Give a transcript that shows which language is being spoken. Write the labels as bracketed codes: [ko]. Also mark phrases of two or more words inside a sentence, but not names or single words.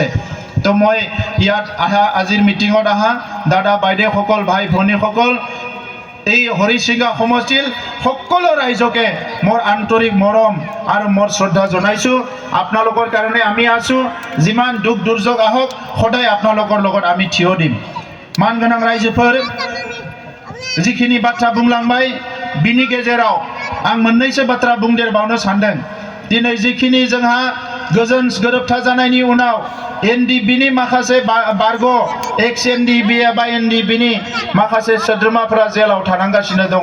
[as] তো মই ইয়াত আহা, আজিৰ মিটিঙত আহা দাদা বাইদেউসকল, ভাই ভনীসকল, এই হৰিচিঙা সমষ্টিৰ সকলো ৰাইজকে মোৰ আন্তৰিক মৰম আৰু মোৰ শ্ৰদ্ধা জনাইছোঁ। আপোনালোকৰ কাৰণে আমি আছোঁ। যিমান দুখ দুৰ্যোগ আহক, সদায় আপোনালোকৰ লগত আমি থিয় দিম। [brx] मान गोनां राइजोफोर, जिखिनि बाथ्रा बुंलांबाय बिनि गेजेराव आं मोननैसो बाथ्रा बुंदेरबावनो सानदों। दिनै जिखिनि जोंहा गोजोन गोरोबथा जानायनि उनाव NDBनि माखासे बारग' एक्स NDB एबा NDBनि माखासे सोद्रोमाफोरा जेलाव थानांगासिनो दङ।